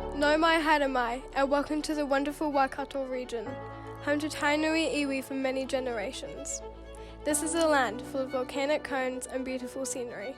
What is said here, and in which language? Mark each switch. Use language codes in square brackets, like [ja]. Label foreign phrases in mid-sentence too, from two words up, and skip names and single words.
[mi] Nau mai haere mai, [en] and welcome to the wonderful Waikato region, home to tainui iwi for many generations. This is a land full of volcanic cones and beautiful scenery.